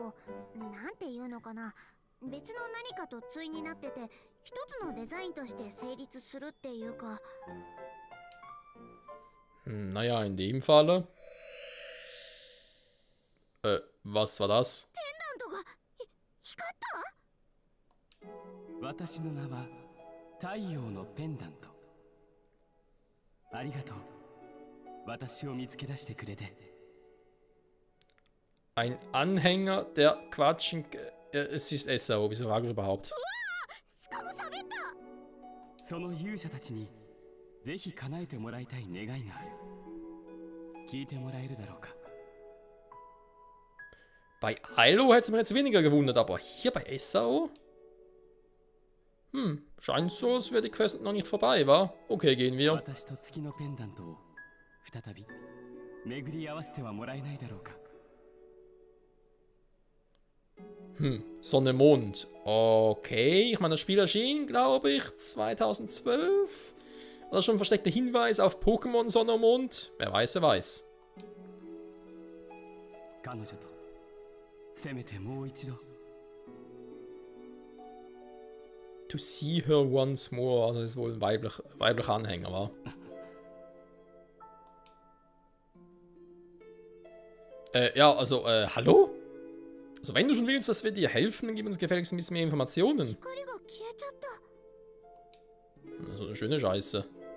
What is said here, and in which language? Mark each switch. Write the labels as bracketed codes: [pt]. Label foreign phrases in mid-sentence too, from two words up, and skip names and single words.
[de] Naja, in dem Falle. Was war das? [ja] 私の名は太陽のペンダント。ありがとう。私を見つけ出してくれて。 [de] Ein Anhänger der Quatschen. Es ist SAO, wieso frage ich überhaupt? [ja] その勇者たちにぜひ叶えてもらいたい願いがある。聞いてもらえるだろうか。 [de] Bei Hilo hätte es mir jetzt weniger gewundert, aber hier bei SAO? Scheint so, als wäre die Quest noch nicht vorbei, wa? Okay, gehen wir. Sonne, Mond. Okay, ich meine, das Spiel erschien, glaube ich, 2012. Oder schon ein versteckter Hinweis auf Pokémon Sonne und Mond? Wer weiß, wer weiß. [en] To see her once more, [de] also das ist wohl ein weiblicher Anhänger, wa? Ja, also, hallo? Also wenn du schon willst, dass wir dir helfen, dann gib uns gefälligst ein bisschen mehr Informationen. Also eine schöne Scheiße.